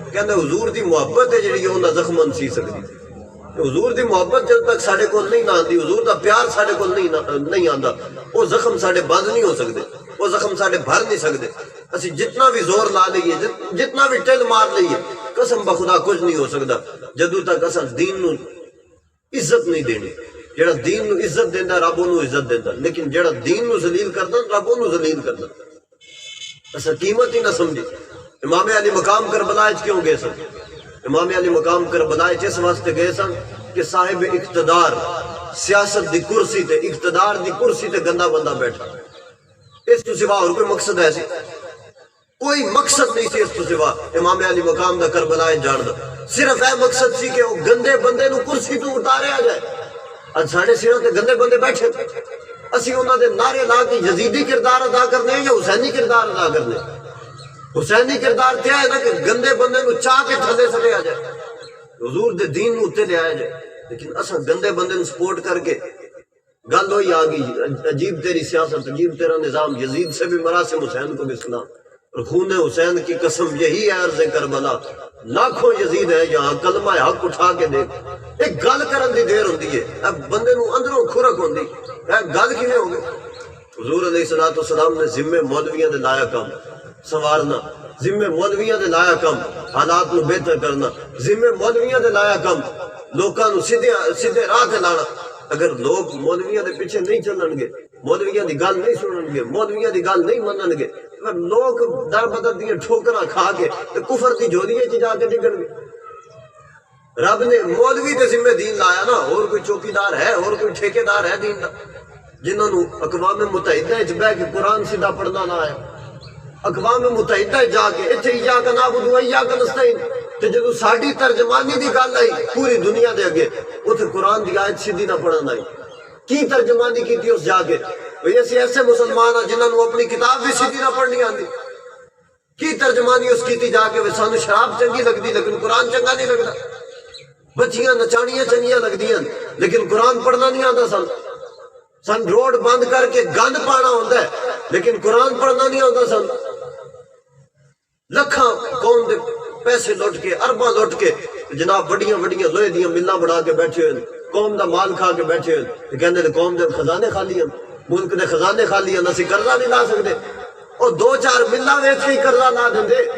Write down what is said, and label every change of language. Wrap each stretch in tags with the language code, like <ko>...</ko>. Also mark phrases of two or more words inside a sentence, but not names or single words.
<pa>کہتا حضور دی محبت ہے جڑی انہاں زخماں سی سکتی. حضور دی محبت جب تک ساڈے کول نہیں آندی، حضور دا پیار ساڈے کول نہیں آندا، وہ زخم ساڈے بند نہیں ہو سکتے، وہ زخم ساڈے بھر نہیں سکتے۔ اسی جتنا بھی زور لا لئیے، جتنا بھی ٹل مار لئیے، قسم بخدا کچھ نہیں ہو سکتا جدو تک اساں دین نو عزت نہیں دینی۔ جڑا دین نو عزت دیندا رب اونوں عزت دیندا، لیکن جڑا دین نو ذلیل کردا رب اونوں ذلیل کردا۔ اساں قیمت ہی نہ سمجھی۔ امام علی مقام کربلا وچ کیوں گئے سن؟ امام علی مقام کربلا وچ اس واسطے گئے سن کہ صاحب اقتدار سیاست دی کرسی تے، اقتدار دی کرسی تے گندا بندہ بیٹھا، اس تو سوا اور کوئی مقصد ہے سی؟ کوئی مقصد نہیں سی اس تو سوا امام علی مقام دا کربلا جان دا، صرف اے مقصد سی کہ وہ گندے بندے نو کرسی تو اتاریا جائے۔ اج ساڈے سروں تے گندے بندے بیٹھے، اسی انہاں دے نعرے لا کے یزیدی کردار ادا کرنے یا حسینی کردار ادا کرنے؟ حسینی کردار کیا ہے نا کہ گندے بندے نو چاہ کے تھلے سٹیا جائے، حضور دے دین نو اتے لے آیا جائے، لیکن اساں گندے بندے نو سپورٹ کر کے گل ہوئی آ گئی،</pa> <ur>عجیب تیری سیاست، عجیب تیرا نظام، یزید سے بھی مراسم حسین کو بھی سنا، اور خون حسین کی قسم یہی ہے عرض کربلا، لاکھوں یزید ہے یہاں، کلمہ حق اٹھا کے دیکھ،</ur> <pa>ایک گل کرن دی دیر ہوندی ہے، اب بندے نو اندروں کھرک ہوندی، گل کیویں ہوگی؟ حضور علیہ السلام نے ذمے مولویاں دے لایا کام سوارنا، ذمے مولویاں دے لایا کام حالات نو بہتر کرنا، ذمے مولویاں دے لایا کام لوکاں نو سیدھے راہ تے لانا۔ اگر لوگ مولویاں دے پیچھے نہیں چلن گے، مولویاں دی گل نہیں سنن گے، مولویاں دی گل نہیں منن گے، اگر لوگ در بدر دیاں ٹھوکراں کھا کے تے کفر دی جھولی وچ جا کے ڈگن گے۔ رب نے مولوی دے ذمہ دین لایا نا، اور کوئی چوکیدار ہے، اور کوئی ٹھیکیدار ہے دین دا؟ جنہاں نو اقوام متحدہ وچ بیٹھ کے قرآن سیدھا پڑھنا نہ آیا، اقوام متحدہ جا کے اتھے</pa> <ar>ایاک نعبد و ایاک نستعین،</ar> <pa>تے جدوں ساڈی ترجمانی دی گل آئی پوری دنیا دے اگے، اوتھے قرآن دی آیت سیدھی نہ پڑھن آئی، کی ترجمانی کیتی اس جا کے؟ بھئی اسی ایسے مسلمان ہیں جنہاں نو اپنی کتاب بھی سیدھی نہ پڑھنی آندی، کی ترجمانی اس کیتی جا کے؟ سانو شراب چنگی لگدی لیکن قرآن چنگا نہیں لگدا، بچیاں نچانیاں چنگیاں لگدیاں لیکن قرآن پڑھنا نہیں آندا، سن روڈ بند کر کے گند پانا ہوندا ہے لیکن قرآن پڑھنا نہیں آندا، سن لکھاں قوم دے پیسے لٹ کے، ارباں لٹ کے جناب وڈیاں وڈیاں لوہے دیاں ملاں بنا کے بیٹھے ہوئے، قوم دا مال کھا کے بیٹھے ہوئے، کہندے نے قوم دے خزانے خالی ہیں، ملک دے خزانے خالی ہیں، اسی قرضہ نہیں لا سکتے، اور دو چار ملاں ویچ کے قرضہ لا دندے۔</pa>